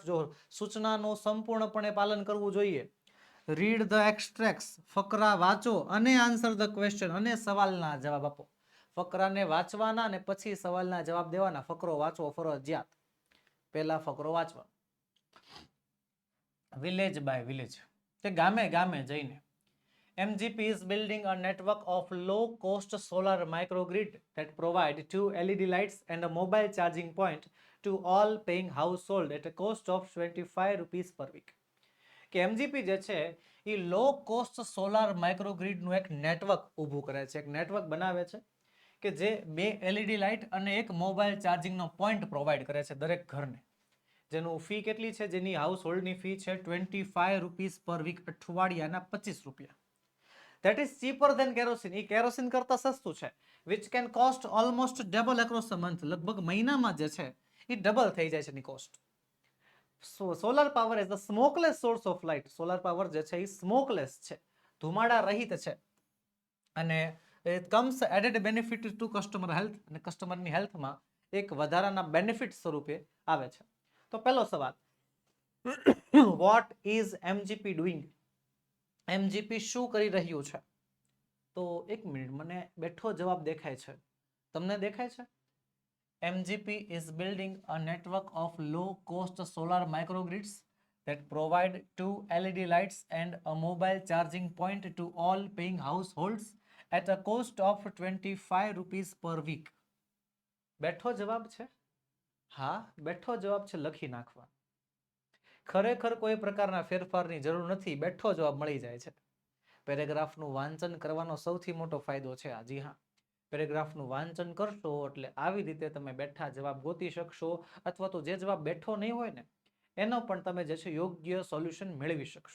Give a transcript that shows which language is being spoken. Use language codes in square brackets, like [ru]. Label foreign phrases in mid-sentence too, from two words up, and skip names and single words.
[gu] જો સૂચનાનું સંપૂર્ણપણે પાલન કરવું જોઈએ. [en] read the extracts, [gu] ફકરા વાંચો અને [en] answer the question, [gu] અને સવાલના જવાબ આપો. ફકરાને વાંચવાના અને પછી સવાલના જવાબ દેવાના. ફકરો વાંચવો ફરજિયાત. પહેલા ફકરો વાંચવા. [en] village by village, [gu] તે ગામે ગામે જઈને. [en] MGP is building a network of low-cost solar microgrid that provide 2 LED lights and a mobile charging point to all paying household at a cost of 25 rupees per week. [gu] કે MGP જે છે એ [en] low cost solar [gu] માઇક્રોગ્રીડનું એક નેટવર્ક ઊભું કરે છે, એક નેટવર્ક બનાવે છે કે જે 2 LED લાઇટ અને એક મોબાઈલ ચાર્જિંગનો પોઈન્ટ પ્રોવાઈડ કરે છે દરેક ઘરને. જેનું ફી કેટલી છે? જેની હાઉસ હોલ્ડની ફી છે [en] 25 rupees per week, [gu] અઠવાડિયાના 25 રૂપિયા. [en] That is cheaper than kerosene. [gu] એ કેરોસીન કરતા સસ્તું છે. [en] Which can cost almost double across a month. [gu] લગભગ મહિનામાં જે છે એ ડબલ થઈ જાય છે એની કોસ્ટ. [en] solar power as the smokeless source of light. solar power [gu] જે છે એ સ્મોકલેસ છે, ધુમાડા રહિત છે, અને [en] it comes added benefit to customer health, [gu] અને કસ્ટમરની હેલ્થમાં એક વધારાના બેનિફિટ સ્વરૂપે આવે છે. તો પહેલો સવાલ, [en] what is MGP doing? [gu] MGP શું કરી રહ્યું છે? તો એક મિનિટ, મને બેઠો જવાબ દેખાય છે, તમને દેખાય છે? [en] MGP is building a network of low-cost solar microgrids that provide 2 LED lights and a mobile charging point to all paying households at a cost of 25 rupees per week. [gu] બેઠો જવાબ છે? હા, બેઠો જવાબ છે, લખી નાખવા. ખરેખર કોઈ પ્રકારના ફેરફારની જરૂર નથી, બેઠો જવાબ મળી જાય છે. પેરેગ્રાફનું વાંચન કરવાનો સૌથી મોટો ફાયદો છે આ. જી હા, પેરેગ્રાફનું વાંચન કરશો એટલે આવી રીતે તમે બેઠા જવાબ ગોતી શકશો, અથવા તો જે જવાબ બેઠો નહીં હોય ને એનો પણ તમે જે છે યોગ્ય સોલ્યુશન મેળવી શકશો.